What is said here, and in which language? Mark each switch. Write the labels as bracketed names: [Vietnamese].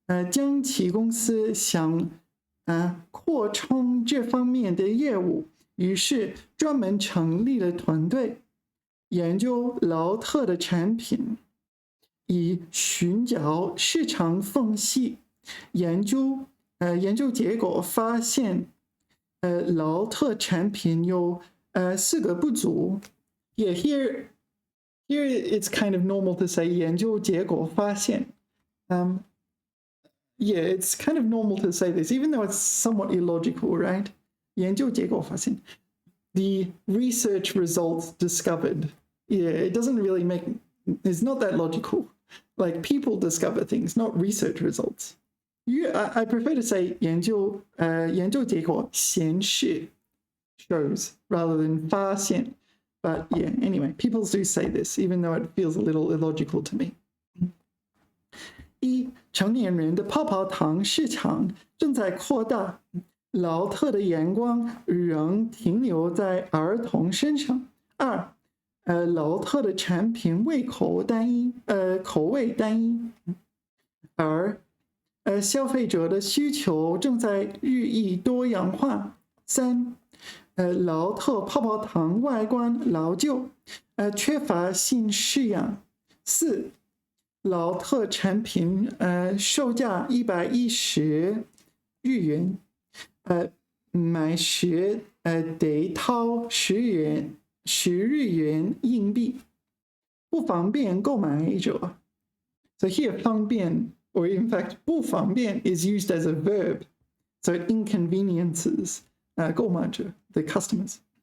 [Chinese] 江崎公司想扩充这方面的业务，于是专门成立了团队，研究劳特的产品，以寻找市场缝隙。研究结果发现，劳特产品有4个不足。 [English] Yeah, here it's kind of normal to say [Chinese] 研究结果发现。 [English] Yeah, it's kind of normal to say this, even though it's somewhat illogical, right? [Chinese] 研究结果发现 [English] the research results discovered. Yeah, it doesn't really make, it's not that logical. Like people discover things, not research results. I prefer to say 研究结果显示 shows rather than 发现. But yeah, anyway, people do say this, even though it feels a little illogical to me. [Chinese] 成年人的泡泡糖市场正在扩大，劳特的眼光仍停留在儿童身上。 2. 劳特的产品口味单一，而消费者的需求正在日益多样化。 3. 劳特泡泡糖外观老旧，缺乏新式样。 4. 劳特产品售价110日元，买时得掏10日元硬币，不方便购买者。 [English] So here 方便 or in fact 不方便 is used as a verb, so it inconveniences 购买者 the customers.